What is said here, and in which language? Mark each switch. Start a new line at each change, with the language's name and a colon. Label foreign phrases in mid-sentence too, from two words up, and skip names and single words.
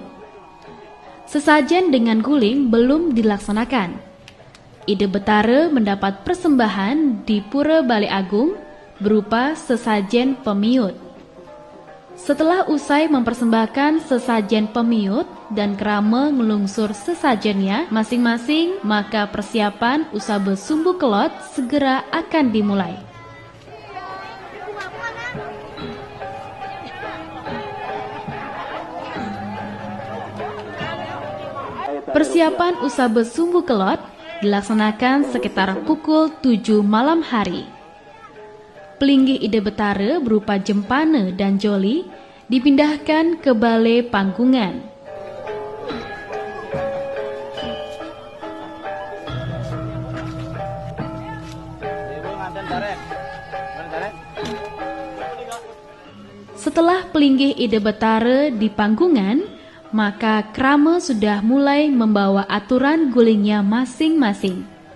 Indonesian: Sesajen dengan guling belum dilaksanakan. Ide Betara mendapat persembahan di Pura Balai Agung berupa sesajen pemiut. Setelah usai mempersembahkan sesajen pemiut dan krama ngelungsur sesajennya masing-masing, maka persiapan usabe sumbu kelot segera akan dimulai. Persiapan usabe sumbu kelot dilaksanakan sekitar pukul 7 malam hari. Pelinggih Ide Betara berupa jempana dan joli dipindahkan ke balai panggungan. Setelah pelinggih Ide Betara di panggungan, maka krama sudah mulai membawa aturan gulingnya masing-masing.